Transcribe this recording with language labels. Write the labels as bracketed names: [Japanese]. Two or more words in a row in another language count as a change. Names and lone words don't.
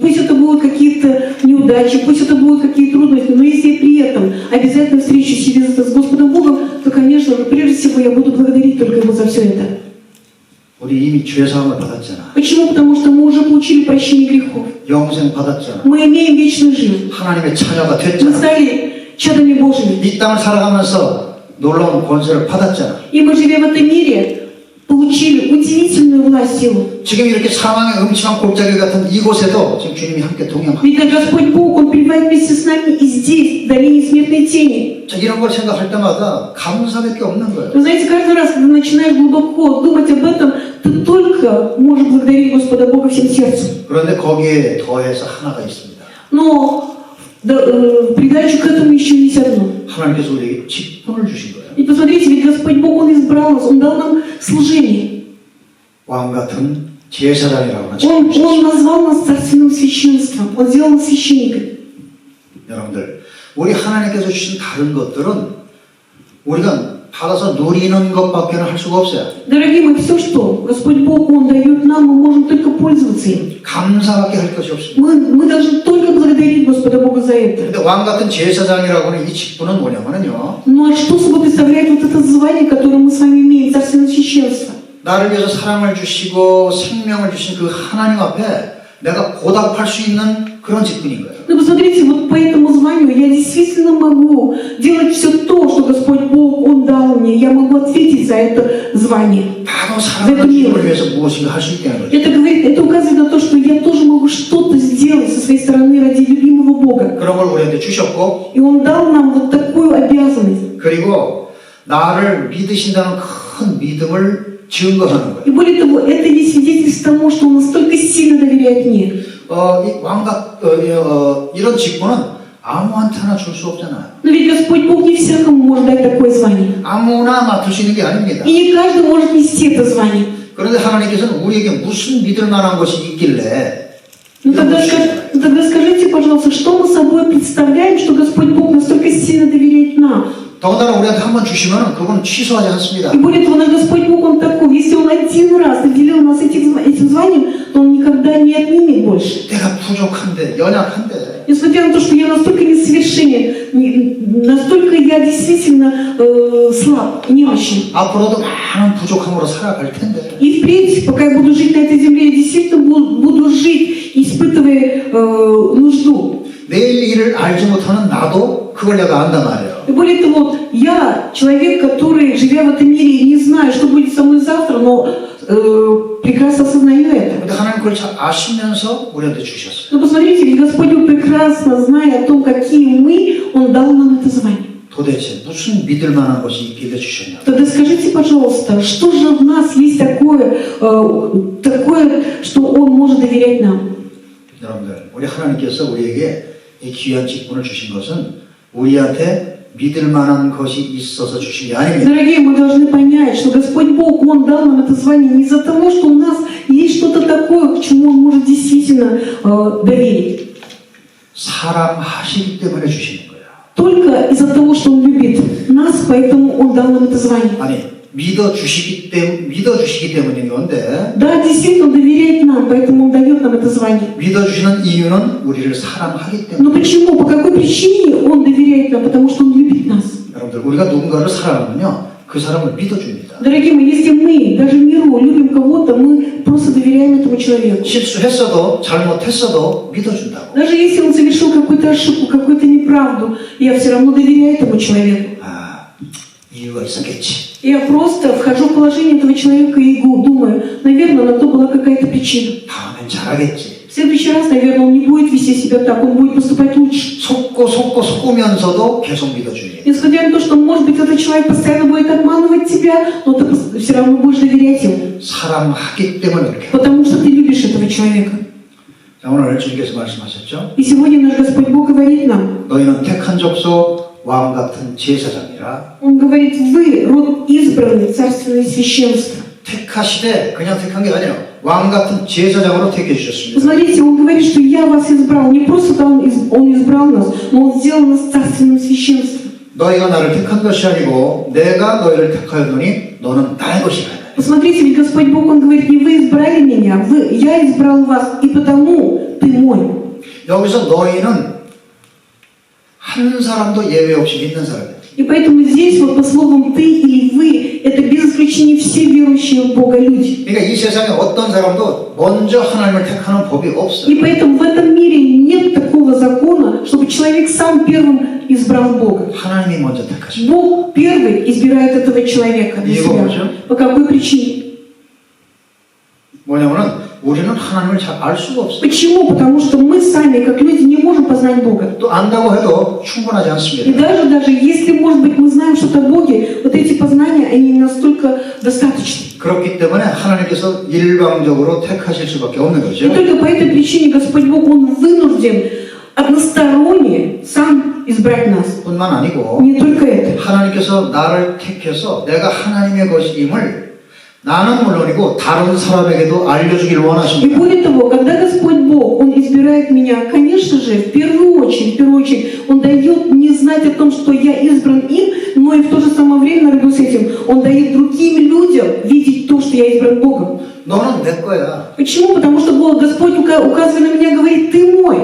[Russian] Пусть это будут какие-то неудачи, пусть это будут какие-то трудности, но если при этом обязательно встреча с Господом Богом, то, конечно, прежде всего я буду благодарить только Его за все это. [Korean] 우리 이미 죄사함을 받았잖아. [Russian] Почему? Потому что мы уже получили прощение грехов. [Korean] 영생 받았잖아. [Russian] Мы имеем вечную жизнь. [Korean] 하나님의 자녀가 [Russian] Мы [Korean] 됐잖아. [Russian] стали чадами Божьими. [Korean] 이 땅을 살아가면서 놀라운 권세를 받았잖아. [Russian] И мы, живя в этом мире, получили удивительную власть Его. [Korean] 지금 이렇게 사망의 음침한 골짜기 같은 이곳에도 지금 주님이 함께 동행하고. [Russian] Ведь Господь Бог, Он пребывает вместе с нами и здесь, в долине смертной тени. [Korean] 자, 이런 걸 생각할 때마다 감사밖에 없는 거예요. [Russian] Вы знаете, каждый раз, когда начинаешь глубоко думать об этом, ты только можешь благодарить Господа Бога всем сердцем. [Korean] 그런데 거기에 더해서 하나가 있습니다. [Russian] Но в придачу к этому еще есть одно. [Korean] 하나님께서 우리에게 직분을 주신 거예요. [Russian] И посмотрите, ведь Господь Бог, Он избрал нас, Он дал нам служение. [Korean] 왕 같은 제사장이라고 하는 [Russian] Он назвал нас царственным священством. Он сделал нас священниками. [Korean] 여러분들, 우리 하나님께서 주신 다른 것들은 우리가 받아서 누리는 것밖에는 할 수가 없어요. [Russian] Дорогие мои, все, что Господь Бог, Он дает нам, мы можем только пользоваться им. [Korean] 감사밖에 할 것이 없습니다. [Russian] Мы должны только благодарить Господа Бога за это. [Korean] 근데 왕 같은 제사장이라고 하는 이 직분은 뭐냐면요, [Russian] Ну а что собой представляет вот это звание, которое мы с вами имеем, царственное священство? 나를 위해서 사랑을 주시고 생명을 주신 그 하나님 앞에 내가 보답할 수 있는 그런 직분인 거예요. Ну посмотрите, вот по этому званию я действительно могу делать все то, что Господь Бог, Он дал мне. Я могу ответить за это звание. [Korean] 나도 사랑하는 주님을 위해서 무엇인가 할 수 있다는 거죠. [Russian] Это указывает на то, что я тоже могу что-то сделать со своей стороны ради любимого Бога. [Korean] 그런 걸 우리한테 주셨고, [Russian] И Он дал нам вот такую обязанность. [Korean] 그리고 나를 믿으신다는 큰 믿음을 증거하는 거예요. [Russian] И более того, это есть свидетельство тому, что Он настолько сильно доверяет мне. [Korean] 이 왕각 이런 직분은 아무한테나 줄 수 없잖아요. [Russian] Но ведь Господь Бог не всякому может дать такое звание. [Korean] 아무나 맡을 수 있는 게 아닙니다. [Russian] И не каждый может нести это звание. [Korean] 그런데 하나님께서는 우리에게 무슨 믿을 만한 것이 있길래 [Russian] Ну тогда скажите, пожалуйста, что мы собой представляем, что Господь Бог настолько сильно доверяет нам? [Korean] 더군다나 우리한테 한 번 주시면 그건 취소하지 않습니다. [Russian] И более того, наш Господь Бог, Он такой, если Он один раз наделил нас этим званием, то Он никогда не отнимет больше. [Korean] 내가 부족한데, 연약한데, [Russian] Несмотря на то, что я настолько несовершенен, настолько я действительно слаб, немощен. [Korean] 앞으로도 많은 부족함으로 살아갈 텐데 [Russian] И впредь, пока я буду жить на этой земле, я действительно буду жить, испытывая нужду. [Korean] 내일 일을 알지 못하는 나도 그걸 내가 안단 말이에요. [Russian] И более того, я человек, который, живя в этом мире, не знаю, что будет со мной завтра, но прекрасно осознаю это. [Korean] 근데 하나님 그걸 잘 아시면서 우리한테 주셨어요. [Russian] Но посмотрите, ведь Господь Бог, прекрасно зная о том, какие мы, Он дал нам это звание. [Korean] 도대체 무슨 믿을 만한 것이 있길래 주셨냐? [Russian] Тогда скажите, пожалуйста, что же в нас есть такое, что Он может доверять нам? [Korean] 여러분들, 우리 하나님께서 우리에게 이 귀한 직분을 주신 것은 우리한테 믿을 만한 것이 있어서 주신 게 아닙니다. [Russian] Дорогие, мы должны понять, что Господь Бог, Он дал нам это звание не из-за того, что у нас есть что-то такое, к чему Он может действительно доверить. [Korean] 사랑하시기 때문에 주시는 거예요. [Russian] Только из-за того, что Он любит нас, поэтому Он дал нам это звание. [Korean] 아니, 믿어주시기 때문인 건데, [Russian] Да, действительно, Он доверяет нам, поэтому Он дает нам это звание. [Korean] 믿어주시는 이유는 우리를 사랑하기 때문에. [Russian] Но почему? По какой причине Он доверяет нам? Потому что Он любит нас. [Korean] 여러분들, 우리가 누군가를 사랑하면요, 그 사람을 믿어줍니다. [Russian] Дорогие мои, если мы, даже в миру, любим кого-то, мы просто доверяем этому человеку. [Korean] 실수했어도, 잘못했어도 믿어준다고. [Russian] Даже если он совершил какую-то ошибку, какую-то неправду, я все равно доверяю этому человеку. [Korean] 이유가 있었겠지. [Russian] Я просто вхожу в положение этого человека и думаю, наверное, на то была какая-то причина. [Korean] 다음엔 잘하겠지. [Russian] В следующий раз, наверное, он не будет вести себя так, он будет поступать лучше. [Korean] 속으면서도 계속 믿어주니. [Russian] Несмотря на то, что, может быть, этот человек постоянно будет обманывать тебя, но ты все равно будешь доверять ему. [Korean] 사랑하기 때문에 그렇게. [Russian] Потому что ты любишь этого человека. [Korean] 자, 오늘 주님께서 말씀하셨죠. [Russian] И сегодня наш Господь Бог говорит нам, [Korean] 너희는 택한 족속 왕 같은 제사장이라. [Russian] Он говорит, вы род избранный, царственное священство. [Korean] 택하시되 그냥 택한 게 아니에요. 왕 같은 제사장으로 택해 주셨습니다. [Russian] Смотрите, Он говорит, что я вас избрал. Не просто Он избрал нас, но Он сделал нас царственным священством. [Korean] 너희가 나를 택한 것이 아니고 내가 너희를 택하였노니 너는 나의 것이라. [Russian] Посмотрите, ведь Господь Бог, Он говорит, не вы избрали меня, я избрал вас, и потому ты мой. [Korean] 여기서 너희는 한 사람도 예외 없이 믿는 사람이에요. [Russian] И поэтому здесь вот по словам «ты» или «вы» это без исключения все верующие в Бога люди. [Korean] 그러니까 이 세상에 어떤 사람도 먼저 하나님을 택하는 법이 없어요. [Russian] И поэтому в этом мире нет такого закона, чтобы человек сам первым избрал Бога. [Korean] 하나님이 먼저 택하십니다. [Russian] Бог первый избирает этого человека для [Korean] 이거 [Russian] себя. [Korean] 뭐죠? [Russian] По какой причине? [Korean] 뭐냐면은 우리는 하나님을 잘 알 수가 없어요. [Russian] Почему? Потому что мы сами, как люди, не можем познать Бога. [Korean] 또 안다고 해도 충분하지 [Russian] И [Korean] 않습니다. [Russian] даже если, может быть, мы знаем что-то о Боге, вот эти познания, они не настолько достаточны. [Korean] 그렇기 때문에 하나님께서 일방적으로 택하실 수밖에 없는 [Russian] И [Korean] 거죠. [Russian] только по этой причине Господь Бог, Он вынужден односторонне сам избрать нас. [Korean] 뿐만 아니고 [Russian] Не только это. [Korean] 하나님께서 나를 택해서 내가 하나님의 것임을 나는 물론이고 다른 사람에게도 알려주길 [Russian] И [Korean] 원하십니다. [Russian] более того, когда Господь Бог, Он избирает меня, конечно же, в первую очередь, Он дает мне знать о том, что я избран им, но и в то же самое время, наряду с этим, Он дает другим людям видеть то, что я избран Богом. [Korean] 너는 내 거야. [Russian] Почему? Потому что Господь, указывая на меня, говорит, ты мой.